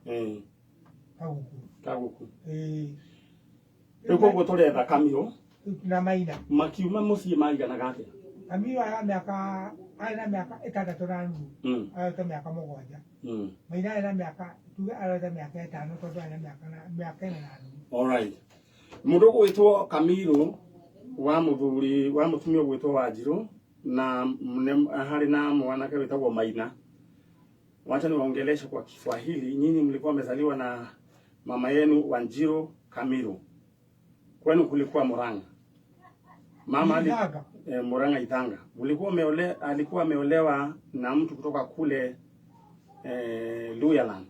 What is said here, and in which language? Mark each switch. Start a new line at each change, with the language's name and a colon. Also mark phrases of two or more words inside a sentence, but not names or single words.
Kikuyu: kaguku rĩu koguo tũretha Kamilo na Maina makiuma muciĩ maiganaga atĩa. Kamilo arĩ na mĩaka 6 na nuthu arote mĩaka 7. Maina arĩ na mĩaka tuge arote mĩaka 5 tondũ arĩ na mĩaka 4 na nuthu.
English: All right,
Kikuyu: mũndũ gwĩtwo Kamilo wa mũthuri wa mũtumia gwĩtwo Wanjiru na harĩ na mwanake wĩtagwo Maina.
Swahili: Wacha niwaongeleshe kwa Kiswahili. Nyinyi mlikuwa mmezaliwa na mama yenu Wanjiru Kamilo. Kwenu kulikuwa Murang'a. Mama Murang'a Ithanga. Alikuwa ameolewa na mtu kutoka kule Luyaland.